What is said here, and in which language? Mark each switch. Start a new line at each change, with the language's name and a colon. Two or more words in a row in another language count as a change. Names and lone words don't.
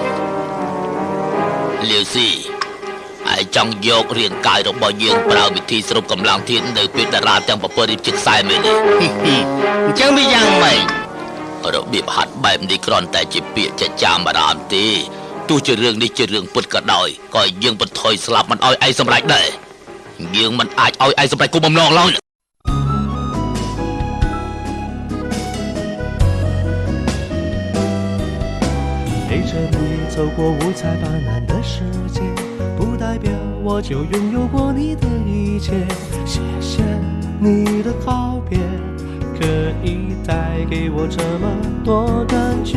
Khmer: លាវស៊ីហើយចង់យករាងកាយរបស់យើងប្រើវិធីស្រូបកម្លាំងធាតុនៅពេលតារាទាំង7រៀបជិតខ្សែមែនទេ អញ្ចឹងវាយ៉ាងម៉េច របៀបហាត់បែបនេះគ្រាន់តែជាពាក្យចចាមអារម្មណ៍ទេទោះជារឿងនេះជារឿងពិតក៏ដោយក៏យើងបន្ថយស្លាប់មិនឲ្យឯងសម្រេចដែរយើងមិនអាចឲ្យឯងសម្រេចគោលបំណងឡើយ
Chinese: 陪着你走过五彩斑斓的世界，不代表我就拥有过你的一切。谢谢你的告别，可以带给我这么多感觉。